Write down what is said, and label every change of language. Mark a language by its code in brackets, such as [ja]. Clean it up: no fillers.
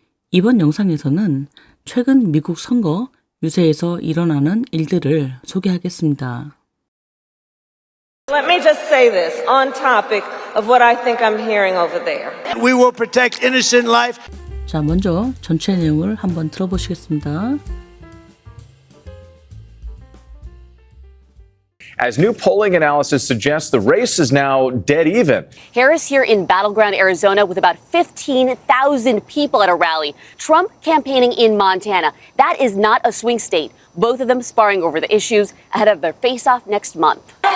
[ko] 이번 영상에서는 최근 미국 선거 유세에서 일어나는 일들을 소개하겠습니다. [en] Let me just say this on topic of what I think I'm hearing over there. We will protect innocent life. [ko] 자, 먼저 전체 내용을 한번 들어보시겠습니다. [en] As new polling analysis suggests, the race is now dead even. Harris here in battleground Arizona with about 15,000 people at a rally. Trump campaigning in Montana. That is not a swing state. Both of them sparring over the issues ahead of their face-off next month.